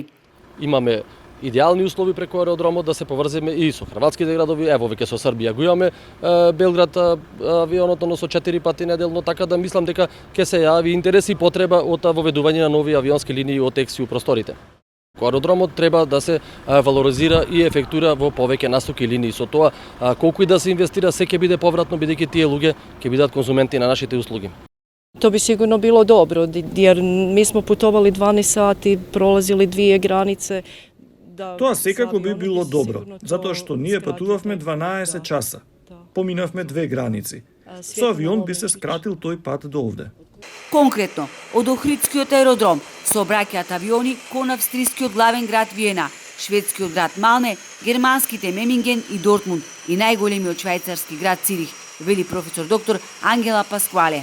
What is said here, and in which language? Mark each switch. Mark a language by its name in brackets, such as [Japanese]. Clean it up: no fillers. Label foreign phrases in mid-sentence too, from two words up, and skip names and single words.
[Macedonian] Имаме идеални услови преку аеродромот да се поврземе и со хрватските градови, ево веќе со Србија го имаме Белград авионот, но со 4 пати неделно, така да мислам дека ќе се јави интерес и потреба од воведување на нови авионски линии од ексију просторите. Аеродромот треба да се валоризира и ефектура во повеќе насоки линии. Со тоа, колку и да се инвестира, се ќе биде повратно, бидејќи тие луѓе ќе бидат конзументи на нашите услуги. [Serbian] To bi sigurno bilo dobro, jer mi smo putovali 12 sati, prolazili 2 granice. [Macedonian] Тоа секако би било добро, затоа што ние патувавме 12 часа. Поминавме 2 граници. Со авион би се скратил тој пат до овде. Конкретно, од Охридскиот аеродром сообраќаат авиони кон австрискиот главен град Виена, шведскиот град Малме, германските Меминген и Дортмунд и најголемиот швајцарски град Цирих, вели професор доктор Ангела Пасквале.